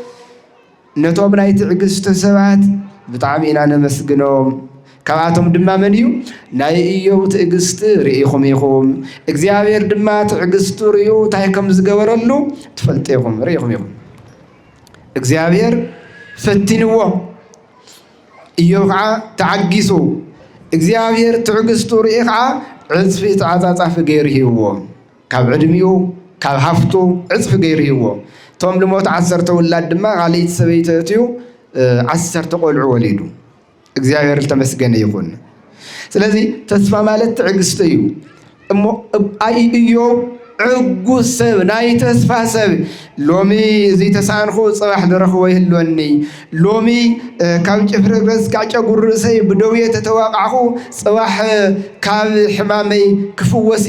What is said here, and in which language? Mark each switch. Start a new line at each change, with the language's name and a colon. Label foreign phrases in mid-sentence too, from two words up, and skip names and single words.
Tigrinya: ነቶም ናይ ትዕግስቲ ሰባት ብጣዕሚ ኢና ነመስግኖም ካብኣቶም ድማ መን እዩ ናይ ኢዮብ ትዕግስቲ ርኢኹም ኢኹም እግዚአብሔር ድማ ትዕግስቱ ርዩ ታይ ከም ዝገበረሉ ትፈልጡ ኢኹም ርኢኹም ኢኹም እግዚአብሔር ፈቲንዎ ኢዮብ ከዓ ተዓጊሱ እግዚአብሔር ትዕግስቱ ርኢ ከዓ ዕፅፊ ተዓፃፃፊ ገይሩ ሂብዎ ካብ ዕድሚኡ ካብ ሃፍቱ ዕፅፊ ገይሩ ሂብዎ ቶም ልሞት 10 ውላድ ድማ ካልእት ሰበይቲ እትዩ 10 ቆልዑ ወሊዱ እግዚአብሔር ተመስገነ ይሁን ስለዚህ ተስፋ ማለት ትዕግስት እዩ እሞ አይ ኢዮብ ዕጉስ ሰብ ናይ ተስፋ ሰብ ሎሚ እዚ ተሳንኹ ጽባሕ ዝረኽቦ ይህልወኒ ሎሚ ካብ ጭፍሪ ርእስ ካብ ጨጉር ርእሰይ ብደውየ ተተዋቃዕኹ ጽባሕ ካብ ሕማመይ ክፍወስ